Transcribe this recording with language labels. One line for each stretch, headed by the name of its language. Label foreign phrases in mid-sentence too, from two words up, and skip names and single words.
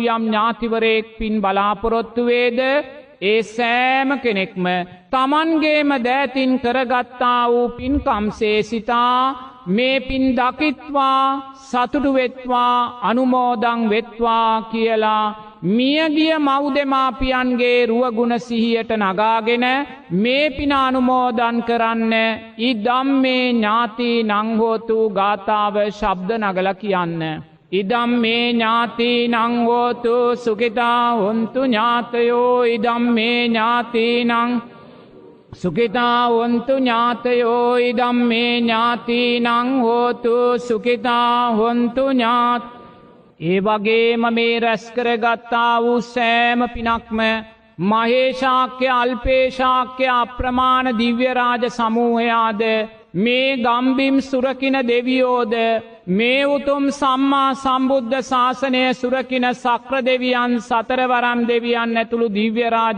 Sinhala: යම් ඥාතිවරයෙක් පින් බලාපොරොත්තු වේද ඒ සෑම කෙනෙක්ම තමන්ගේම දෑතින් කරගත්තා වූ පින්කම්සේ සිතා මේ පින් දකිත්වා සතුටු වෙත්වා අනුමෝදන් වෙත්වා කියලා මියගිය මව්දෙමාපියන්ගේ රුවගුණ සිහියට නගාගෙන මේ පින අනුමෝදන් කරන්න
Pali: ඉදම්මේ ඥාතිනං හෝතු
Sinhala: ගාථාව ශබ්ද නගලා කියන්න.
Pali: ඉදම්මේ ඥාතිනං හෝතු සුඛිතා හොන්තු ඥාතයෝ ඉදම්මේ ඥාතිනං සුඛිතා හොන්තු ඥාතයෝ ඉදම්මේ ඥාතිනං හෝතු සුඛිතා හොන්තු ඥාත.
Sinhala: ඒ වගේම මේ රැස් කරගත්තා වූ සෑම පිනක්ම මහේශාක්‍ය අල්පේශාක්‍ය අප්‍රමාණ දිව්‍ය රාජ සමූහයාද මේ ගම්බිම් සුරකින දෙවියෝද මේ උතුම් සම්මා සම්බුද්ධ ශාසනය සුරකින සක්‍ර දෙවියන් සතරවරම් දෙවියන් ඇතුළු දිව්‍ය රාජ